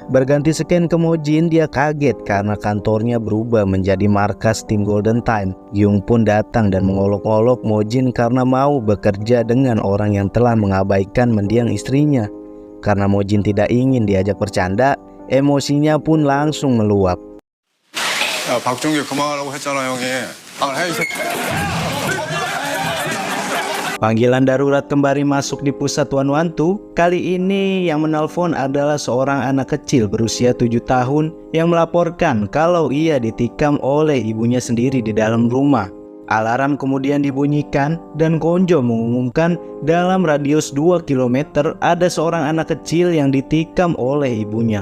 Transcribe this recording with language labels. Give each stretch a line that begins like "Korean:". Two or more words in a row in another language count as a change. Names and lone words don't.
Indonesian: Berganti scan ke Mo Jin, dia kaget karena kantornya berubah menjadi markas tim Golden Time. Gyung pun datang dan mengolok-olok Mo Jin karena mau bekerja dengan orang yang telah mengabaikan mendiang istrinya. Karena Mo Jin tidak ingin diajak bercanda, emosinya pun langsung meluap.
Korean: 야, 박종규 그만하라고 했잖아, 형이. 해, 이 새끼.
Indonesian: Panggilan darurat kembali masuk di pusat Wanwantu. Kali ini yang menelpon adalah seorang anak kecil berusia 7 tahun yang melaporkan kalau ia ditikam oleh ibunya sendiri di dalam rumah. Alarm kemudian dibunyikan dan Kwon Jo mengumumkan dalam radius 2 km ada seorang anak kecil yang ditikam oleh ibunya.